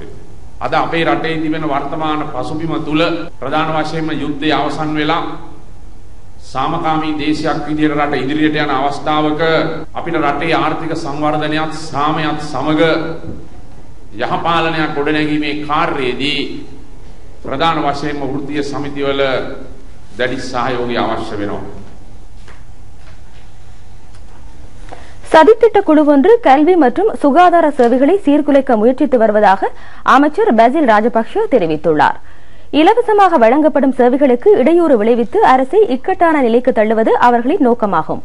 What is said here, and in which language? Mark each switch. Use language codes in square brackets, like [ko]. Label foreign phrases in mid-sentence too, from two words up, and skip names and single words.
[si] අද අපේ රටේ තිබෙන වර්තමාන පසුබිම තුල ප්‍රධාන වශයෙන්ම යුද්ධය අවසන් වෙලා සාමකාමී දේශයක් විදියට රට ඉදිරියට යන අවස්ථාවක අපිට රටේ ආර්ථික සංවර්ධනයත් සාමයත් සමග යහපාලනයක් ගොඩනැගීමේ කාර්යයේදී பிரதான වශයෙන්ම වෘත්තීය සමිතිවල දැඩි සහයෝගය අවශ්‍ය වෙනවා. [ta] சதித்திட்ட குழு ஒன்று கல்வி மற்றும் சுகாதார சேவைகளை சீர்குலைக்க முயற்சித்து வருவதாக அமைச்சர் பசில் ராஜபக்ஷ தெரிவித்துள்ளார். இலவசமாக வழங்கப்படும் சேவைகளுக்கு இடையூறு விளைவித்து அரசை இக்கட்டான நிலைக்கு தள்ளுவது அவர்களின் நோக்கமாகும்.